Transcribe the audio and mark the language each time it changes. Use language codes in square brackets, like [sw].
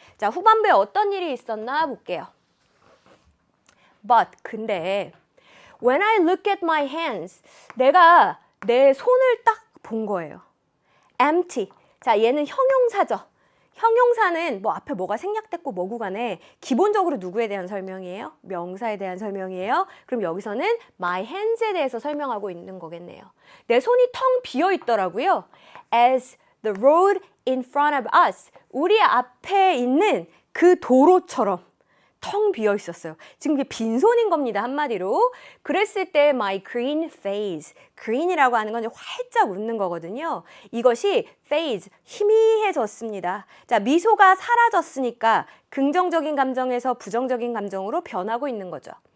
[ko] 자, 후반부에 어떤 일이 있었나 볼게요. But, 근데 [en] when I look at my hands, [ko] 내가 내 손을 딱 본 거예요. empty. 자, 얘는 형용사죠. 형용사는 뭐 앞에 뭐가 생략됐고 뭐고 간에 기본적으로 누구에 대한 설명이에요? 명사에 대한 설명이에요. 그럼 여기서는 my hands에 대해서 설명하고 있는 거겠네요. 내 손이 텅 비어 있더라고요. [en] As the road in front of us. [ko] 우리 앞에 있는 그 도로처럼 텅 비어 있었어요. 지금 이게 빈손인 겁니다. 한마디로. 그랬을 때 my green face, green이라고 하는 건 활짝 웃는 거거든요. 이것이 phase, 희미해졌습니다. 자, 미소가 사라졌으니까 긍정적인 감정에서 부정적인 감정으로 변하고 있는 거죠.